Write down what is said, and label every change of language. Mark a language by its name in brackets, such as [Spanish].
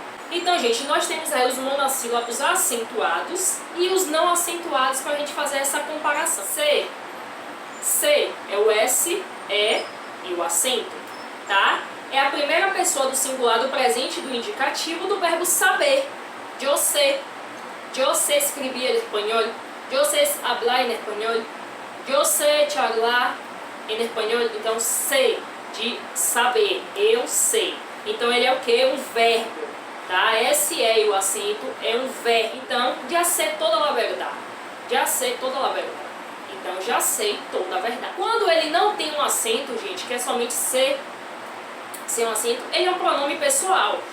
[Portuguese] Então, gente, nós temos aí os monossílabos acentuados e os não acentuados para a gente fazer essa comparação. C é o S, E e o acento, tá? É a primeira pessoa do singular do presente do indicativo do verbo saber. [Spanish] Yo sé escribir en español. Yo sé hablar en español. Yo sé charlar en español. [Portuguese] Então, sé, de saber, eu sei. Então, ele é o que? Um verbo, tá? Esse e o acento é um verbo. Então, já sei toda a verdade. Já sei toda a verdade. Então, já sei toda a verdade. Quando ele não tem um acento, gente, que é somente ser um acento, ele é um pronome pessoal.